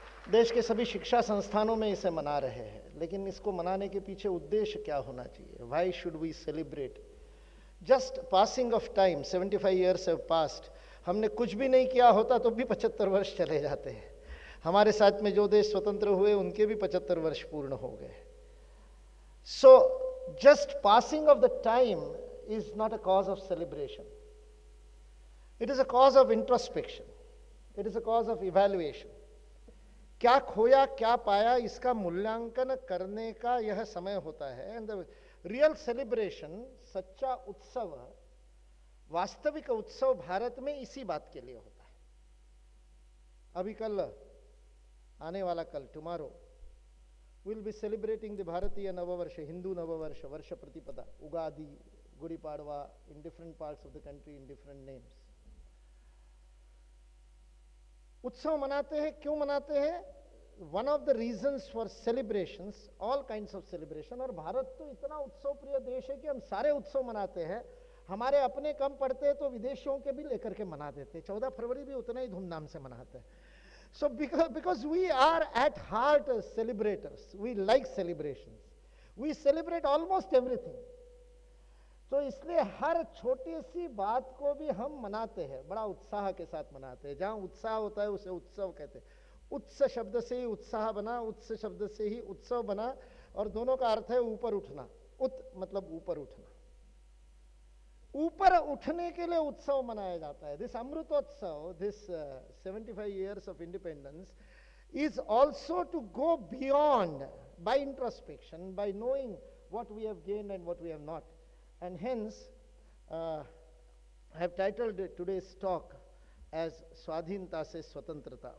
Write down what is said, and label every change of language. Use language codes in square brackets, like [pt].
[hi] देश के सभी शिक्षा संस्थानों में इसे मना रहे हैं, लेकिन इसको मनाने के पीछे उद्देश्य क्या होना चाहिए? [en] Why should we celebrate? Just passing of time, 75 years [hi] have passed. हमने कुछ भी नहीं किया होता तो भी 75 वर्ष चले जाते हैं। हमारे साथ में जो देश स्वतंत्र हुए उनके भी 75 वर्ष पूर्ण हो गए। [en] So just passing of the time is not a cause of celebration. It is a cause of introspection. It is a cause of evaluation. [hi] क्या खोया, क्या पाया, इसका मूल्यांकन करने का यह समय होता है। [en] And the real celebration [hi] सच्चा उत्सव, वास्तविक उत्सव भारत में इसी बात के लिए होता है। अभी कल, आने वाला कल, [en] Tomorrow, will be celebrating the Bharatiya Navvarsh, Hindu Navvarsh, Varsha Pratipada, Ugadi, Gudi Padwa, in different parts of the country in different names. [hi] उत्सव मनाते हैं, क्यों मनाते हैं? [en] One of the reasons for celebrations, all kinds of celebration. [hi] और भारत तो इतना उत्सव प्रिय देश है कि हम सारे उत्सव मनाते हैं। हमारे अपने कम पड़ते हैं तो विदेशियों के भी लेकर के मना देते हैं। 14 फरवरी भी उतना ही धूमधाम से मनाते हैं। [en] So because we are at heart celebrators, we like celebrations, we celebrate almost everything. [hi] तो इसलिए हर छोटी सी बात को भी हम मनाते हैं, बड़ा उत्साह के साथ मनाते हैं। जहाँ उत्साह होता है उसे उत्सव कहते हैं। उत्स शब्द से ही उत्साह बना, उत्स शब्द से ही उत्सव बना, और दोनों का अर्थ है ऊपर उठना। उत मतलब ऊपर उठना, ऊपर उठने के लिए उत्सव मनाया जाता है। [en] This Amritotsav, this 75 years of independence is also to go beyond by introspection, by knowing what we have gained and what we have not. And hence, I have titled today's talk as Swadhinata se Swatantrata.